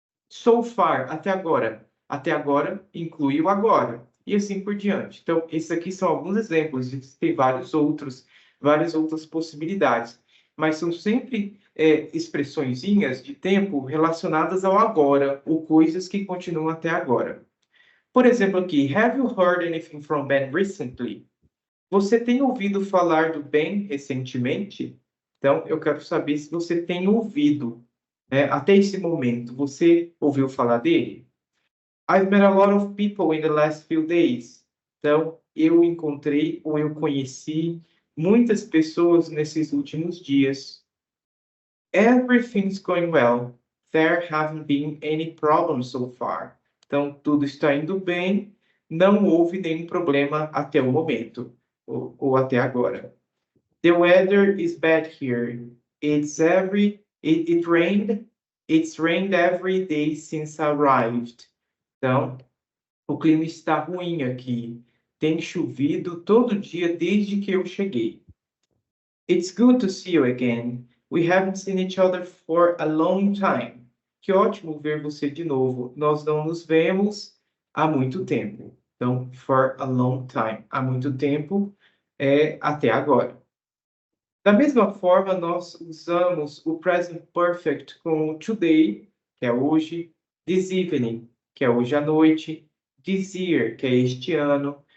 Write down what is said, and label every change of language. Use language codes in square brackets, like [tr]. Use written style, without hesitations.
[pt] So far, até agora. Até agora inclui o agora. E assim por diante. Então, esses aqui são alguns exemplos. Existem várias outras possibilidades. Mas são sempre expressõezinhas de tempo relacionadas ao agora, ou coisas que continuam até agora. Por exemplo, aqui, [en] have you heard anything from Ben recently? [pt] Você tem ouvido falar do Ben recentemente? Então, eu quero saber se você tem ouvido, até esse momento, você ouviu falar dele? [en] I've met a lot of people in the last few days. [pt] Então, eu encontrei ou eu conheci muitas pessoas nesses últimos dias. [en] Everything's going well. There haven't been any problems so far. [pt] Então, tudo está indo bem, não houve nenhum problema até o momento, ou até agora. [en] The weather is bad here. It's rained every day since I arrived. [pt] Então, o clima está ruim aqui. Tem chovido todo dia desde que eu cheguei. [en] It's good to see you again. We haven't seen each other for a long time. [pt] Que ótimo ver você de novo. Nós não nos vemos há muito tempo. Então, [en] for a long time. [pt] Há muito tempo é até agora. Da mesma forma, nós usamos o present perfect com today, que é hoje, this evening, que é hoje à noite, this year, que é este ano.